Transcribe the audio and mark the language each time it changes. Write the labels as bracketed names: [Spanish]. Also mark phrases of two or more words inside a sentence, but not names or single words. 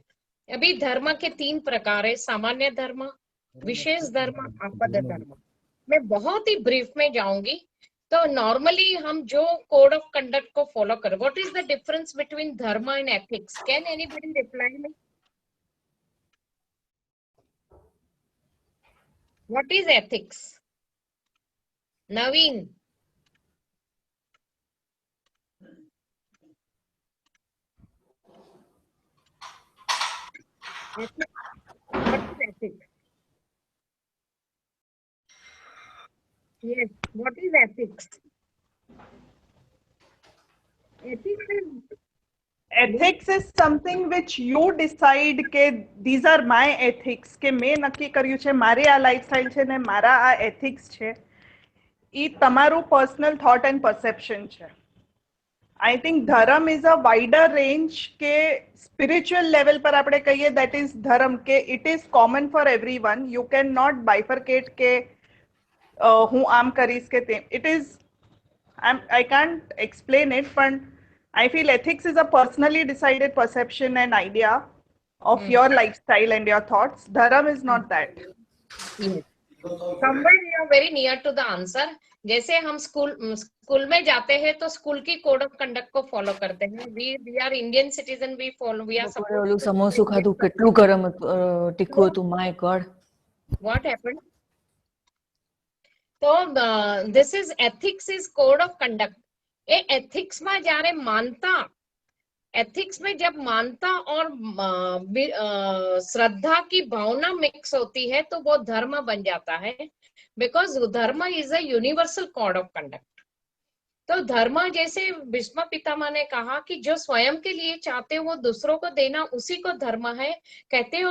[Hindi] अभी धर्म के 3 प्रकार है, सामान्य धर्म, विशेष धर्म, आपद धर्म। मैं बहुत ही ब्रीफ में जाऊंगी। तो नॉर्मली हम जो [English] code of conduct [Hindi] को फॉलो करें, [English] what is the difference between dharma and ethics? can anybody reply me? what is ethics? नवीन? What is ethics? Yes, what is ethics? Ethics is something which you decide કે these are my ethics, [Gujarati] કે મેં નક્કી કર્યું છે મારી આ લાઈફસ્ટાઈલ છે ને મારા આ ethics છે, એ તમારું [English] personal thought and perception [Gujarati] છે. [English] I think ધર્મ is a wider range કે spiritual level [Gujarati] પર આપણે કહીએ [English] that is ધર્મ, કે it is common for everyone. You cannot bifurcate [Gujarati] કે હું આમ કરીશ કે તેમ. [English] It is, I can't explain it, but I feel ethics is a personally decided perception and idea of your lifestyle and your thoughts. Dharam is not that. Yes. Somewhere you are very near to the answer. [Hindi] जैसे हम स्कूल में जाते हैं तो स्कूल की [English] code of conduct [Hindi] को फॉलो करते हैं. [English] we are Indian citizen, we follow, we are supposed. [Gujarati] ઓલું સમોસું ખાધું, કેટલું ગરમ તીખું હતું, [English] my god. What happened? तो this is ethics is code of conduct. [Gujarati] એ ethics માં જ્યારે માનતા, [Hindi] एथिक्स में जब मानता और श्रद्धा की भावना मिक्स होती है तो वो धर्म बन जाता है, [English] because dharma is a universal code of conduct. [Hindi] तो धर्म, जैसे भीष्म पितामह ने कहा कि जो स्वयं के लिए चाहते हो वो दूसरों को देना, उसी को धर्म है कहते हैं.